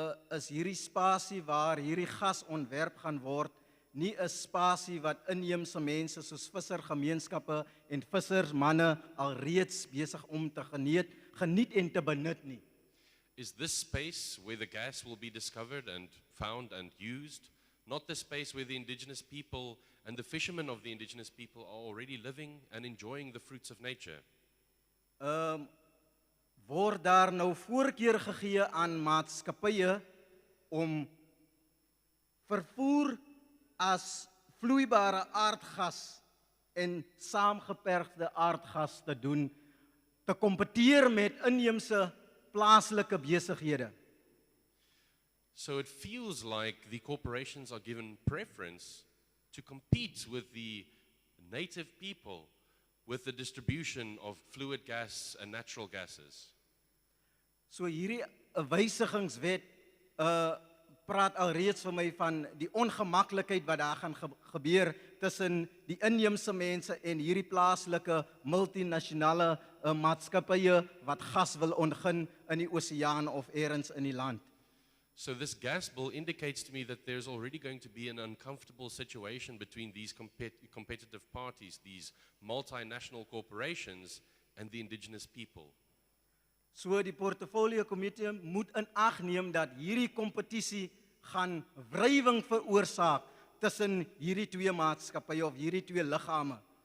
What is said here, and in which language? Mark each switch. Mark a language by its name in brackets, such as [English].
[Afrikaans] Is hierdie spasie waar hierdie gas ontwerp gaan word, nie 'n spasie wat inheemse mense soos vissergemeenskappe en vissersmanne alreeds besig om te geniet en te benut nie. [English] Is this space where the gas will be discovered and found and used, not the space where the indigenous people and the fishermen of the indigenous people are already living and enjoying the fruits of nature? [Afrikaans] Word daar nou voorkeur gegee aan maatskappye om vervoer as vloeibare aardgas en saamgeperkte aardgas te doen, te kompeteer met inheemse plaaslike besighede. [English] So it feels like the corporations are given preference to compete with the native people with the distribution of fluid gas and natural gases. [Afrikaans] So hierdie wysigingswet praat alreeds vir my van die ongemaklikheid wat daar gaan gebeur tussen die inheemse mense en hierdie plaaslike multinasjonale maatskappye wat gas wil ontgin in die oseaan of elders in die land. [English] So this gas bill indicates to me that there's already going to be an uncomfortable situation between these competitive parties, these multinational corporations and the indigenous people. [Afrikaans] So die portfolio komitee moet in ag neem dat hierdie kompetisie gaan wrywing veroorsaak tussen hierdie twee maatskappye of hierdie twee liggame.